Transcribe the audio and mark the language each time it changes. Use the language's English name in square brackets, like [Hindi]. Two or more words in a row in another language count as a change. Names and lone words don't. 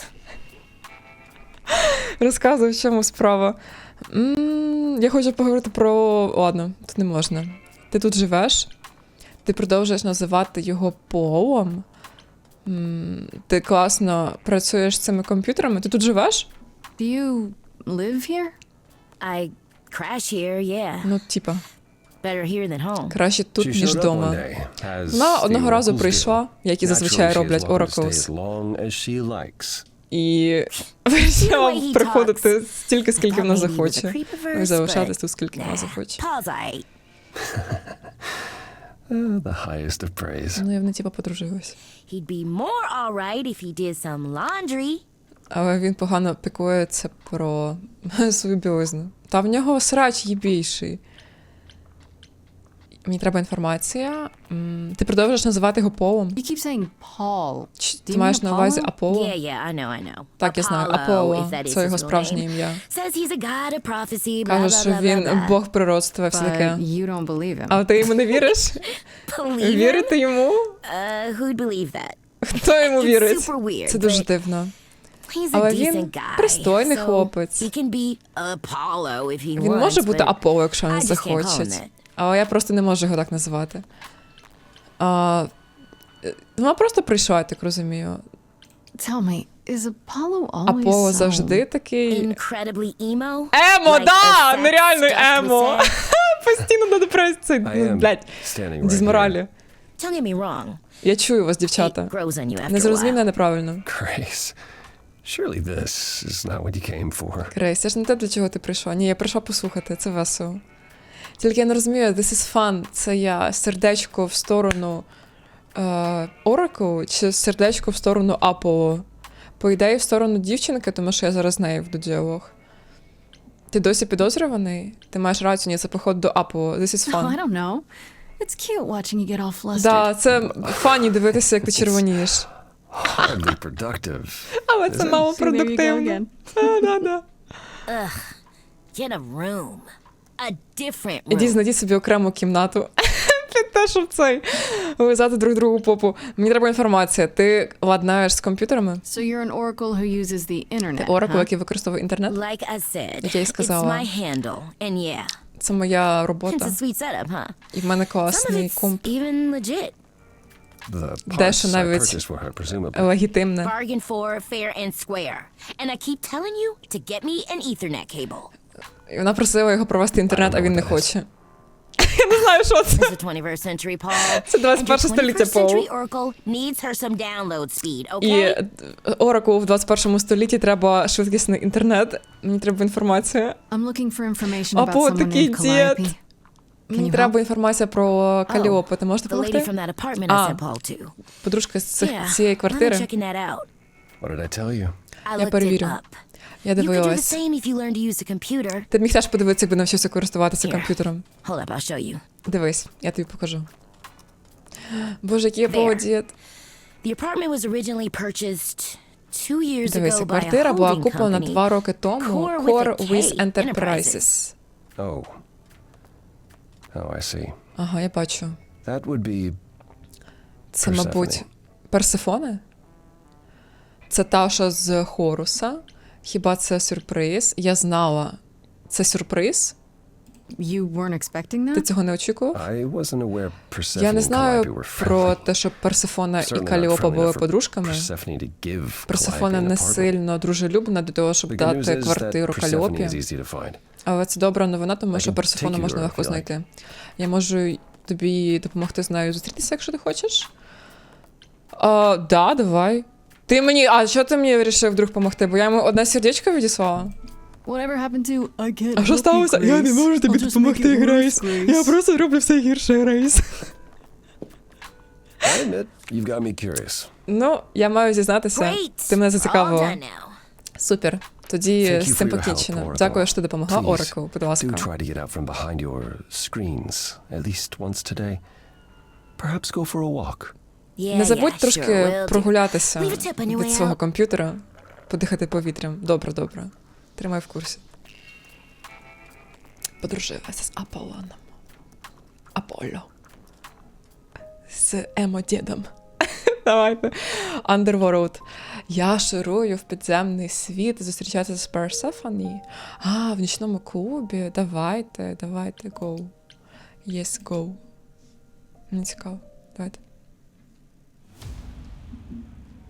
[Ukrainian] Розказуй, в чому справа. Я хочу поговорити про... Ладно, тут не можна. Ти тут живеш? Ти продовжуєш називати його Полом? Ти класно працюєш з цими комп'ютерами? Ти тут живеш? [English] Do you live here? I crash here, yeah. [Ukrainian] Ну, типа, [English] Better here than home. [Ukrainian] краще тут, [English] She [Ukrainian] ніж [English] showed up one [Ukrainian] вдома. [English] day, as [Ukrainian] Вона [English] the [Ukrainian] одного разу [English] oracles [Ukrainian] прийшла, [English] do. [Ukrainian] як і [English] Naturally, [Ukrainian] зазвичай [English] she is [Ukrainian] роблять [English] welcome to stay Oracles. as long as she likes. [Ukrainian] І [English] way [Ukrainian] почала [English] he [Ukrainian] приходити стільки, скільки [English] thought [Ukrainian] вона [English] maybe he was a [Ukrainian] захоче. [English] creepiverse, [Ukrainian] І залишатись [English] but [Ukrainian] тут, скільки вона [English] Nah, [Ukrainian] захоче. [English] Paul's aight. The highest of praise. [Ukrainian] Ну, я в типа подружилась. [English] He'd be more alright if he did some laundry. [Ukrainian] Але він погано піклується про свою білизну. Та в нього срач їбійший. Мені треба інформація. Ти продовжуєш називати його Полом? [English] You keep saying Paul. [Ukrainian] Чи [English] Do [Ukrainian] ти [English] you [Ukrainian] маєш [English] mean [Ukrainian] на увазі [English] Apollo? [Ukrainian] Аполло? [English] Yeah, I know. [Ukrainian] Так, я знаю. [English] Apollo, [Ukrainian] Аполло. [English] if that is [Ukrainian] Це [English] his [Ukrainian] його [English] real [Ukrainian] справжнє [English] name. [Ukrainian] ім'я. [English] Says he's a god of prophecy, blah, [Ukrainian] Каже, [English] blah, [Ukrainian] що [English] blah, [Ukrainian] він [English] blah, blah. [Ukrainian] бог пророцтва і все [English] But [Ukrainian] таке. [English] you don't believe him. [Ukrainian] Але ти йому не віриш? [English] Believe him? [Ukrainian] Вірити йому? [English] Who'd believe that? [Ukrainian] Хто йому [English] It's [Ukrainian] вірить? [English] super weird, [Ukrainian] Це дуже [English] but [Ukrainian] дивно. [English] He's a [Ukrainian] Але [English] decent [Ukrainian] він [English] guy, [Ukrainian] пристойний [English] so [Ukrainian] хлопець. [English] He can be Apollo if he [Ukrainian] Він [English] wants, [Ukrainian] може бути [English] but [Ukrainian] Аполло, якщо [English] I [Ukrainian] він [English] just can't [Ukrainian] захоче. [English] call him that. [Ukrainian] Але я просто не можу його так називати. Вона просто прийшла, я так розумію. [English] Tell me, is Apollo always [Ukrainian] Аполло [English] so... [Ukrainian] завжди такий... [English] Incredibly emo. [Ukrainian] Емо, [English] Like [Ukrainian] да! [English] a sex [Ukrainian] Нереальний [English] stuffed [Ukrainian] емо! [English] with [Ukrainian] Постійно на депресії. [English] I [Ukrainian] Ну, [English] am [Ukrainian] блядь, [English] standing right [Ukrainian] дізморалі. [English] sex. Don't get me wrong. [Ukrainian] Я чую вас, [English] It [Ukrainian] дівчата. [English] grows on you after [Ukrainian] Не [English] a [Ukrainian] зрозумів мене [English] while. [Ukrainian] неправильно. [English] here. Grace, surely this is not what you came for. [Ukrainian] Крейс, це ж не те, для чого ти прийшла. Ні, я прийшла послухати, це весело. Тільки я не розумію, [English] this is fun. [Ukrainian] Це я сердечко в сторону Oracle чи сердечко в сторону Аполло? По ідеї, в сторону дівчинки, тому що я зараз з нею веду діалог. Ти досі підозрюваний? Ти маєш рацію, ні, це поход до Аполло. [English] This is Oh, I fun. don't know. It's cute watching you get all flustered. [Ukrainian] Да, це фані дивитися, як ти червонієш. [English] Hardly productive. [Ukrainian] Але це мало [English] See, there you go [Ukrainian] продуктивно. [English] again. [Ukrainian] Да. [English] Get a room. A different [Ukrainian] Іди [English] room. [Ukrainian] знайдіть собі окрему кімнату. Під те, щоб цей вилизати [Russian] друг другу [Ukrainian] попу. Мені треба інформація. Ти ладнаєш з комп'ютерами? [English] So you're an oracle who uses the internet, [Ukrainian] Ти Oracle, [English] huh? [Ukrainian] який використовує інтернет? [English] Like I said, [Ukrainian] Як я й [English] it's [Ukrainian] сказала. [English] my handle. And yeah, [Ukrainian] Це моя [English] it's [Ukrainian] робота. [English] a sweet setup, huh? [Ukrainian] І в мене [English] Some of [Ukrainian] класний [English] it's [Ukrainian] комп. [English] even legit. The [Ukrainian] Дещо [English] parts I [Ukrainian] навіть [English] purchased for her, presumably. [Ukrainian] легітимне. [English] Bargain for, fair and square. And I keep telling you to get me an Ethernet cable. [Ukrainian] І вона просила його провести інтернет, а він не хоче. Я не знаю, що це. [English] It's the 21st century, Paul. [Ukrainian] Це 21 [English] And your [Ukrainian] століття, [English] 21st [Ukrainian] Пол. [English] century Oracle needs her some download speed, [Ukrainian] І [English] okay? [Ukrainian] Oracle в 21 столітті треба швидкісний інтернет. Мені треба інформація. [English] I'm looking for information about [Ukrainian] Апо, [English] someone [Ukrainian] такий [English] named [Ukrainian] дід. [English] Calliope. [Ukrainian] Мені [English] you [Ukrainian] треба інформація про Каліопу. Ти можеш [English] The lady [Ukrainian] допомогти? [English] from that apartment I Ah. sent Paul to. [Ukrainian] Подружка з [English] Yeah, [Ukrainian] цієї [English] I'm [Ukrainian] квартири. [English] checking that out. What did I tell you? I [Ukrainian] Я [English] looked it [Ukrainian] перевірю. [English] up. [Ukrainian] Я [English] You could do the [Ukrainian] дивилась. [English] same if you learn to use a computer. [Ukrainian] Ти б міг теж подивитися, якби навчився користуватися [English] Here. [Ukrainian] комп'ютером. [English] Hold up, I'll show you. [Ukrainian] Дивись, я тобі покажу. Боже, який я [English] There. [Ukrainian] молодець. [English] The apartment was originally purchased 2 years [Ukrainian] Дивися, [English] ago by a [Ukrainian] квартира була [English] holding [Ukrainian] куплена [English] company. [Ukrainian] 2 роки тому [English] Core with Core a K with Enterprises. Enterprises. Oh. Oh, I see. [Ukrainian] Ага, я бачу. [English] That would be [Ukrainian] Це, [English] Persephone. [Ukrainian] мабуть, Персефоне? Це та, що з Хоруса. Хіба це сюрприз? Я знала. Це сюрприз? [English] You weren't expecting [Ukrainian] Ти [English] that? [Ukrainian] цього не очікував? [English] I wasn't aware Persephone [Ukrainian] Я не [English] and Calliope [Ukrainian] знаю [English] were [Ukrainian] про [English] friendly. [Ukrainian] те, що Персефона і [English] Certainly not [Ukrainian] Каліопа [English] friendly [Ukrainian] були [English] enough for [Ukrainian] подружками. [English] Persephone to give [Ukrainian] Персефона [English] Calliope an [Ukrainian] не [English] apartment. [Ukrainian] сильно дружелюбна до того, щоб [English] The good news [Ukrainian] дати [English] is [Ukrainian] квартиру [English] that Persephone [Ukrainian] Каліопі. [English] is easy to find. [Ukrainian] Але це добра новина, тому що [English] can [Ukrainian] Персефону [English] take you [Ukrainian] можна [English] there [Ukrainian] легко [English] if you like. [Ukrainian] знайти. Я можу тобі допомогти з нею зустрітися, якщо ти хочеш. Да, давай. Ти мені. А що ти мені вирішив вдруг допомогти? Бо я йому одне сердечко відіслала. [English] Whatever happened to I can't [Ukrainian] А що [English] help you, [Ukrainian] сталося? Я не [English] Grace. [Ukrainian] можу тобі [English] I'll just [Ukrainian] допомогти, [English] make it worse, [Ukrainian] Грейс. [English] Grace. [Ukrainian] Я просто роблю все гірше, Грейс. [English] I admit, you've got me curious. [Ukrainian] Ну, я маю зізнатися. [English] Great. [Ukrainian] Ти мене [English] All [Ukrainian] зацікавила. [English] done now. [Ukrainian] Супер. Тоді [English] Thank you [Ukrainian] з цим [English] for your help, [Ukrainian] покінчено. [English] Oracle. [Ukrainian] Дякую, що ти допомогла, [English] Please, [Ukrainian] Оракл, будь ласка. [English] Do try to get out from behind your screens at least once today. Perhaps go for a walk. Yeah, [Ukrainian] Не забудь [English] yeah, [Ukrainian] трошки [English] sure, will do. [Ukrainian] прогулятися [English] Leave a tip on your [Ukrainian] від [English] way [Ukrainian] свого [English] out. [Ukrainian] комп'ютера, подихати повітрям. Добре, добре. Тримай в курсі. Подружилася з Аполлоном. Аполло. З емо-дідом. Давайте. Underworld. Я ширую в підземний світ зустрічатися з Персефоні. А, в нічному клубі. Давайте, [English] go. Yes, go. [Ukrainian] Мені цікаво. Давайте.